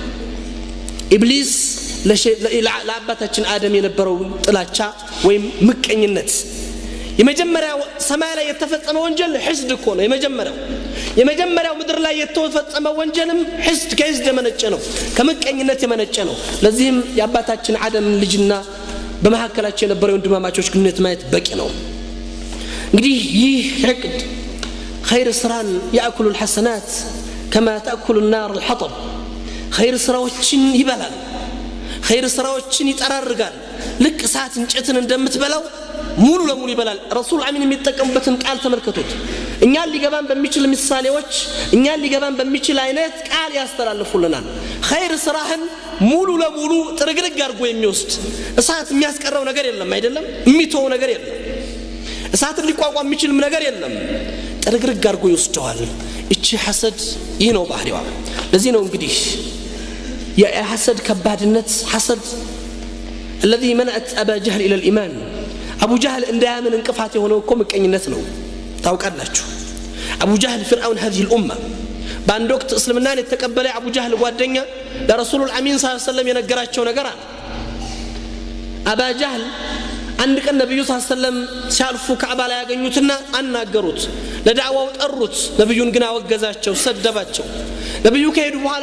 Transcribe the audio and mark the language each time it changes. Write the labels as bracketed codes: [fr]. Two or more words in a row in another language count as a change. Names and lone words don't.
[am] ኢብሊስ ለአባታችን አደም የነበረው ጥላቻ ወይም ምቀኝነት የመጀመሪያው ሰማይ ላይ የተፈጸመ ወንጀል ሕስድ እኮ ነው የመጀመሪያው ምድር ላይ የተፈጸመ ወንጀልም ሕስድ ከሕስድ የመነጨ ነው ከምቀኝነት የመነጨ ነው ለዚህም የአባታችን አደም ልጅና በመሐከላቸው የነበረው ወንድማማቾች ግንኙነት ማየት በቂ ነው እንግዲህ ይህ ሕቅድ خير ስራን ያأكل [ar] الحسنات كما تأكل النار الحطب [am] خير ስራዎችን ይበላል خير ስራዎችን ይጠራርጋል ልክ እሳት እንጨትን እንደምትበላው ሙሉ ለሙሉ ይበላል ረሱል አሚን የሚጠቀሙበትን ቃል ተመልከቱት እኛን ሊገባን በሚችል ምሳሌዎች እኛን ሊገባን በሚችል አይነት ቃል ያስተላልፉልናል خير ስራህን ሙሉ ለሙሉ ጥርግርግ አድርጎ የሚወስድ እሳት የሚያስቀረው ነገር የለም አይደለም የሚተው ነገር የለም እሳትን ሊቋቋም የሚችል ነገር የለም ጥርግርግ አድርጎ ይወስደዋል እቺ ሐሰድ ይህ ነው ባህሪዋ ለዚህ ነው እንግዲህ የሐሰድ ከባድነት ሐሰድ [ar] الذي منعت ابا جهل الى الايمان [am] ابو جهل እንዳያምን እንቅፋት የሆነው እኮ ምቀኝነት ነው ታውቃላችሁ [ar] ابو جهل فرعون هذه الامه [am] በአንድ ወቅት እስልምናን የተቀበለ አቡ ጃህል ጓደኛ ለረሱል አሚን [ar] صلى الله عليه وسلم [am] የነገራቸው ነገር አለ አባ ጃህል አንድ ቀን ነብዩ [ar] صلى الله عليه وسلم [am] ሲያልፉ ካዕባ ላይ ያገኙትና አናገሩት ለዳዕዋው ጠሩት ነብዩን ግን አወገዛቸው ሰደባቸው ነብዩ ከሄዱ በኋላ